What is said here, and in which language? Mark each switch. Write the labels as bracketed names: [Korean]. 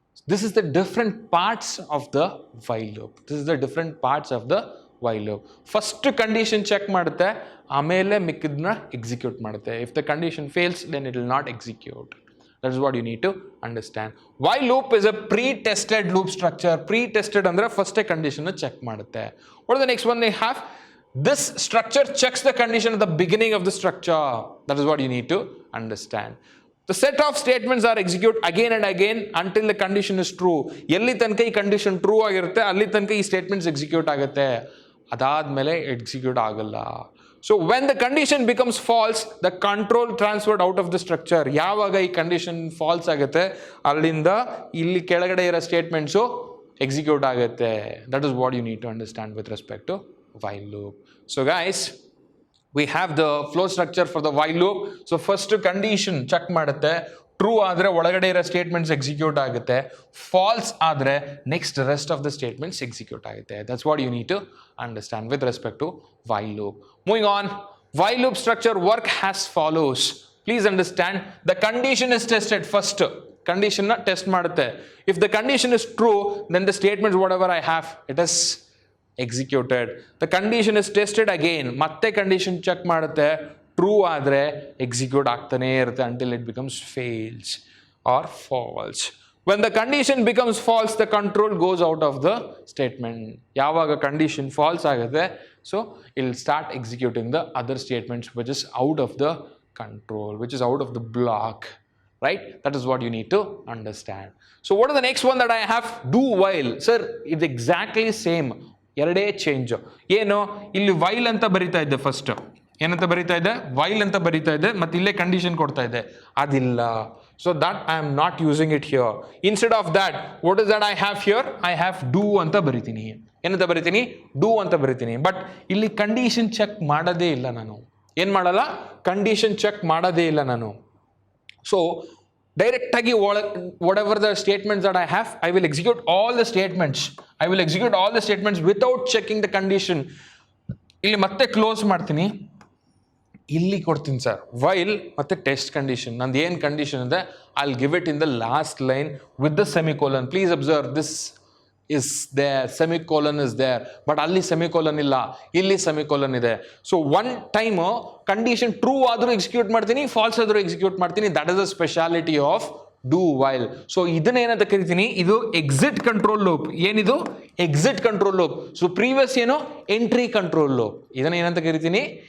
[English] This is the different parts of the while loop. This is the different parts of the while loop. [Kannada] First condition check ಮಾಡುತ್ತೆ, ಆಮೇಲೆ ಮಿಕ್ಕಿದ್ನ execute ಮಾಡುತ್ತೆ. [English] If the condition fails, then it will not execute. That is what you need to understand. While loop is a pre-tested loop structure. Pre-tested ಅಂದ್ರೆ first condition check ಮಾಡುತ್ತೆ. What is the next one they have? This structure checks the condition at the beginning of the structure. That is what you need to understand. The set of statements are executed again and again until the condition is true. [Kannada] ಎಲ್ಲಿ ತನಕ ಈ condition true ಆಗಿರುತ್ತೆ ಅಲ್ಲಿ ತನಕ ಈ statements execute ಆಗುತ್ತೆ. ಅದಾದ್ಮೇಲೆ execute ಆಗಲ್ಲ. [English] So when the condition becomes false, the control transferred out of the structure. [Kannada] ಯಾವಾಗ ಈ ಕಂಡೀಷನ್ ಫಾಲ್ಸ್ ಆಗುತ್ತೆ ಅಲ್ಲಿಂದ ಇಲ್ಲಿ ಕೆಳಗಡೆ ಇರೋ ಸ್ಟೇಟ್ಮೆಂಟ್ಸು ಎಕ್ಸಿಕ್ಯೂಟ್ ಆಗುತ್ತೆ. [English] That is what you need to understand with respect to while loop. So guys, we have the flow structure for the while loop. [Kannada] So first condition check ಮಾಡುತ್ತೆ, true ಆದರೆ ಒಳಗಡೆ ಇರೋ ಸ್ಟೇಟ್ಮೆಂಟ್ಸ್ ಎಕ್ಸಿಕ್ಯೂಟ್ ಆಗುತ್ತೆ, falls ಆದರೆ [English] next rest of the statements [Kannada] execute ಆಗುತ್ತೆ. [English] That's what you need to understand with respect to while loop. Moving on, while loop structure work as follows. Please understand, the condition is tested first. [Kannada] ಕಂಡೀಷನ್ನ test ಮಾಡುತ್ತೆ. [English] If the condition is true, then the statements whatever I have, it is executed. The condition is tested again. [Kannada] ಮತ್ತೆ condition check ಮಾಡುತ್ತೆ, true ಆದರೆ execute ಆಗ್ತಾನೆ ಇರುತ್ತೆ [English] until it becomes fails or false. When the condition becomes false, the control goes out of the statement. [Kannada] ಯಾವಾಗ condition falls ಆಗುತ್ತೆ, [English] so it will start executing the other statements which is out of the control, which is out of the block, right? That is what you need to understand. So what is the next one that I have? Do while. Sir, it's exactly same. [Kannada] ಎರಡೇ change. ಏನು ಇಲ್ಲಿ while ಅಂತ ಬರಿತಾ ಇದ್ದೆ first, ಏನಂತ ಬರಿತಾ ಇದ್ದೆ, while ಅಂತ ಬರಿತಾ ಇದ್ದೆ, ಮತ್ತೆ ಇಲ್ಲೇ ಕಂಡೀಷನ್ ಕೊಡ್ತಾ ಇದ್ದೆ, ಅದಿಲ್ಲ. [English] So that I am not using it here. Instead of that what is that I have here? I have [Kannada] do ಅಂತ ಬರಿತೀನಿ. ಏನಂತ ಬರಿತೀನಿ? ಡೂ ಅಂತ ಬರಿತೀನಿ. ಬಟ್ ಇಲ್ಲಿ ಕಂಡೀಷನ್ ಚೆಕ್ ಮಾಡೋದೇ ಇಲ್ಲ ನಾನು. ಏನು ಮಾಡಲ್ಲ? ಕಂಡೀಷನ್ ಚೆಕ್ ಮಾಡೋದೇ ಇಲ್ಲ ನಾನು. [English] So ಡೈರೆಕ್ಟಾಗಿ whatever the statements that I have, I will execute all the statements. I will execute all the statements without checking the condition. [Kannada] ಇಲ್ಲಿ ಮತ್ತೆ ಕ್ಲೋಸ್ ಮಾಡ್ತೀನಿ, ಇಲ್ಲಿ ಕೊಡ್ತೀನಿ ಸರ್ ವೈಲ್ ಮತ್ತೆ ಟೆಸ್ಟ್ ಕಂಡೀಷನ್. ನಂದು ಏನು ಕಂಡೀಷನ್ ಇದೆ [English] I will give it in the last line with the semicolon. Please observe this is there, semicolon is there, but [Kannada] ಅಲ್ಲಿ semicolon ಇಲ್ಲ, ಇಲ್ಲಿ semicolon ಇದೆ. So one time condition true ಆದರೂ execute ಮಾಡ್ತೀನಿ, falls ಆದರೂ ಎಕ್ಸಿಕ್ಯೂಟ್ ಮಾಡ್ತೀನಿ. [English] That is the speciality of do while. So [Kannada] ಇದನ್ನ ಏನಂತ ಕರಿತೀನಿ? ಇದು ಎಕ್ಸಿಟ್ ಕಂಟ್ರೋಲ್ ಲೂಪ್. ಏನಿದು? Exit control loop. So previous ಏನು? Entry control loop. ಇದನ್ನ ಏನಂತ ಕರಿತೀನಿ?